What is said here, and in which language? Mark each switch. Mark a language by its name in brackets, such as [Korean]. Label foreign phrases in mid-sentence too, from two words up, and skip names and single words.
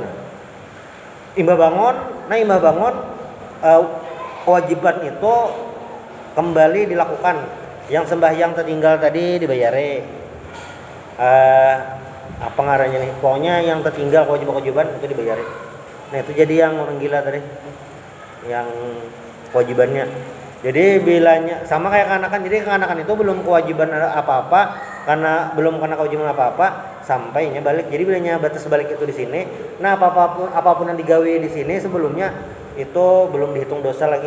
[Banjar] Imbah bangun kewajiban itu kembali dilakukan. [Indonesian] Yang sembahyang tertinggal tadi dibayari. [Banjar] Apa ngarannya nih? [Indonesian] Pokoknya yang tertinggal kewajiban itu dibayari. Nah itu jadi yang orang gila tadi, yang kewajibannya. [Banjar] Jadi bilanya sama kayak kanakan. Jadi kanakan itu belum kewajiban apa-apa karena belum kena kewajiban apa-apa sampainya balik. Jadi bilanya batas balik itu di sini. Nah apapun yang digawe di sini sebelumnya itu belum dihitung dosa lagi.